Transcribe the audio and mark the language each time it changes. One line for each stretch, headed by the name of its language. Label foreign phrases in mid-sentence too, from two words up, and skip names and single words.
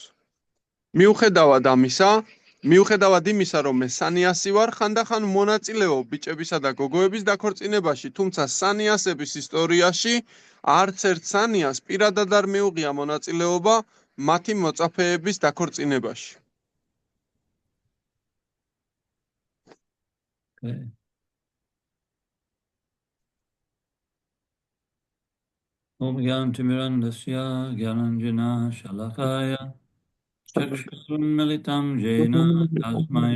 Georgian: მიუხედავად იმისა, რომ მე სანიასი ვარ, ხანდახან მონაწილეობ ბიჭებისა და გოგოების დაქორწინებაში, თუმცა სანიასების ისტორიაში არც ერთ სანიას პირადად არ მიუღია მონაწილეობა მათი მოწაფეების დაქორწინებაში. Okay.
Sanskrit: ॐ अज्ञानतिमिरान्धस्य ज्ञानाञ्जन शलाकया चक्षुरुन्मीलितं येन तस्मै